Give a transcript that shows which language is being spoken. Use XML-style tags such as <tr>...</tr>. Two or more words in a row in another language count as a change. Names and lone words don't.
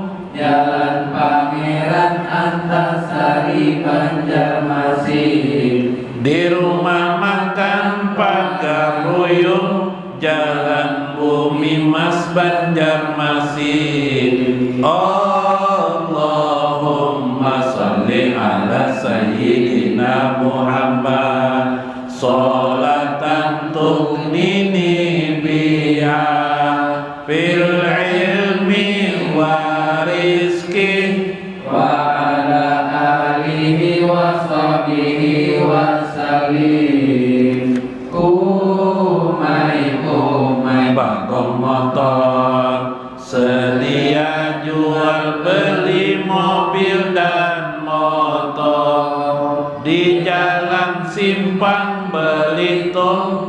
<id>Jalan Pangeran Antasari Banjarmasin. di rumah makan Pagar Ruyung, Jalan Bumi Mas Banjarmasin.</id> <ar>اللهم صل على سيدنا محمد صلاة تغنيني بها في العلم والرزق وعلى آله وصحبه وسلم.</ar> <id>Kumai bagong motor, sedia jual beli mobil dan motor. Di Jalan Simpang Belitung,</id>